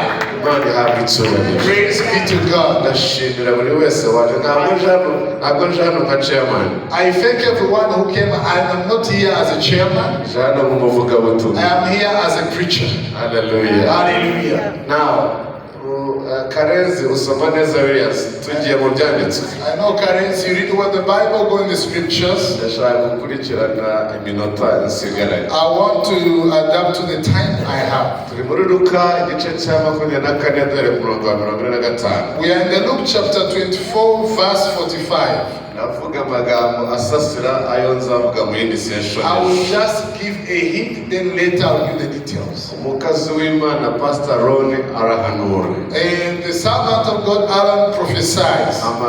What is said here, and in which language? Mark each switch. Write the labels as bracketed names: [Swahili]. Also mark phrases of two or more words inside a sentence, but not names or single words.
[English] Praise be to God. I thank everyone who came. I am not here as a chairman. I am here as a preacher. Hallelujah. Hallelujah. Now, [Kinyarwanda] Karenzi usoma neza Williams tugiye mu byanditswe. [English] I know Karenzi, you read what the Bible go in the scriptures. [Kinyarwanda] Ndashaka gukurikirana iminota nsigaranye. [English] I want to adapt to the time I have. [Kinyarwanda] Turi muri Luka igice cya 24 dore murongo wa 45. [English] We are in the Luke chapter 24 verse 45. I will just give a hint, then later I'll give the details. And the servant of God Aaron prophesies.